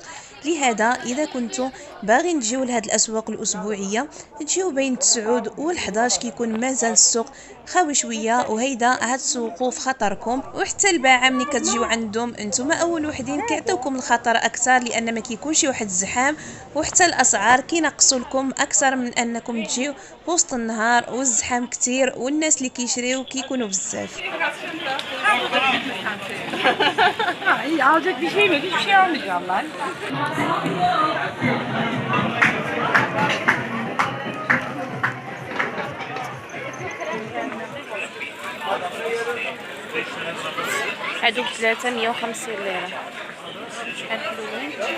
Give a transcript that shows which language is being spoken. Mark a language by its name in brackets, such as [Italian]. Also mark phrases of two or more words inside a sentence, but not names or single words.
[Arabic] لهذا اذا كنتو باغيين تجيو لهاد الاسواق الاسبوعيه تجيو بين 9 و11 كيكون مازال السوق خاوي شويه، وهيدا عاد تسوقوا في خطركم. وحتى الباعه ملي كتجيو عندهم انتم اول وحدين كيعطيوكم الخطر اكثر لان ما كيكونش واحد الزحام، وحتى الاسعار كينقصوا لكم اكثر من انكم تجيو وسط النهار والزحام كتير والناس اللي كيشريو كيكونوا بزاف. [Turkish] İyi, alacak bir şey mi? Hiçbir şey almayacağım ben. [Arabic] هادوك 350 ليرة، شحال حلوين.